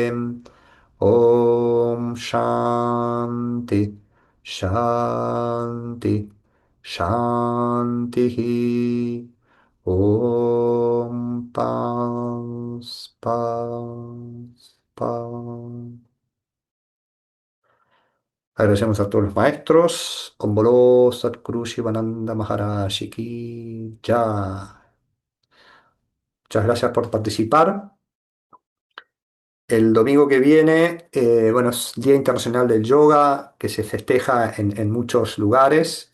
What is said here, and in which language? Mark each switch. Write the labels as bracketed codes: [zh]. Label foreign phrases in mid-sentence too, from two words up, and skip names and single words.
[sa] ॐ शान्ति शान्ति शान्तिः। ॐ पास् पास् पास्। [es] Agradecemos a todos los maestros. [hi] ॐ बोलो सतगुरु शिवानंद महाराज की जय. [es] Muchas gracias por participar. El domingo que viene, bueno, es Día Internacional del Yoga, que se festeja en muchos lugares.